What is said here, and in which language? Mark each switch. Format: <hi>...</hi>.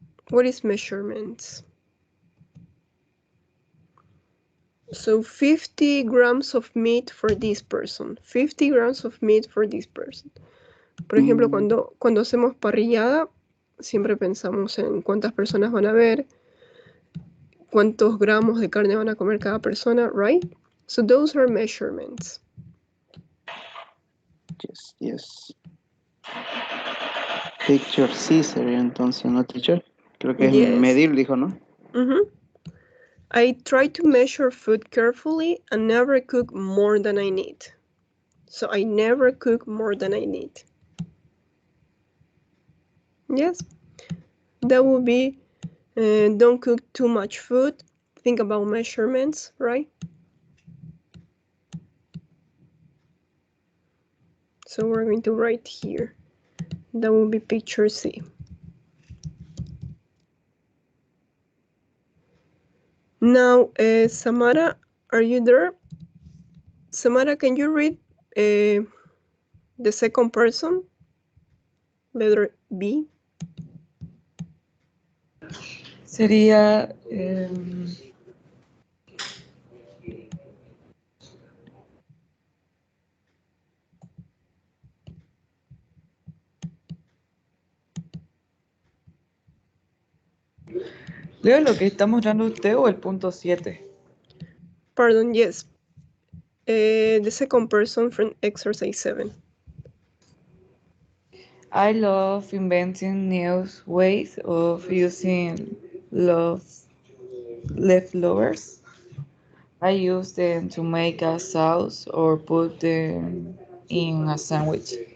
<en>What is measurements? So 50 grams of meat for this person. 50 grams of meat for this person.</en> <es>Por ejemplo, cuando hacemos parrillada, siempre pensamos en cuántas personas van a haber, cuántos gramos de carne van a comer cada persona, right?</es> <en>So those are measurements. Yes, yes.</en> <es>Picture sí sería entonces, ¿no, teacher? Creo que es</es> <en>Yes.</en> <es>medir, dijo, ¿no? Mm-hmm.</es> <en>I try to measure food carefully and never cook more than I need. So I never cook more than I need. Yes, that would be don't cook too much food. Think about measurements, right? So we're going to write here. That will be picture C. Now, Samara, are you there? Samara, can you read the second person? Letter B.</en> <es>Sería ¿leo lo que está mostrando usted o el punto 7?</es> <en>Pardon, yes. The second person from exercise 7. I love inventing new ways of using leftovers. I use them to make a sauce or put them in a sandwich.</en>